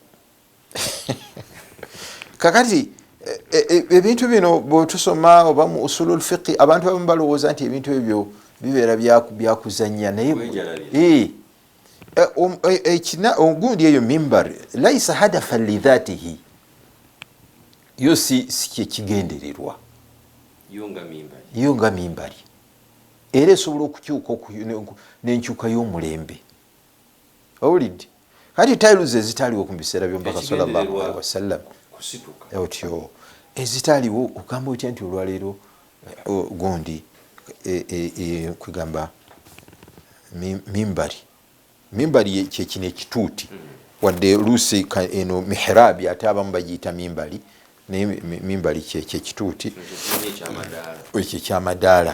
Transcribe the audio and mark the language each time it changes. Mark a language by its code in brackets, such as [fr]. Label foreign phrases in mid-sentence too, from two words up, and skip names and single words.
[lg] Kakati ebintu bino bwetusoma oba mu [ar] أصول الفقه, [lg] abantu abamu balowooza nti ebintu ebyo bibeera byakuzanya, naye ogundi eyo mimbar [ar] ليس هدفا لذاته, [lg] yo si kyekigendererwa, yo nga mimbari, era esobola okukyuka n'enkyuka y'omulembe. Owulidde? Kati tiles ezitaaliwo ku biseera by'omubaka [ar] صلى الله عليه وسلم, [lg] otyo ezitaaliwo, ogamba otya nti olwaleero gundi kwegamba mimbari kyekino ekituuti, wadde oluusi eno mihrabi ate abamu bagiyita mimbari, naye mimbari kyekituuti ekyo ekyamadaala.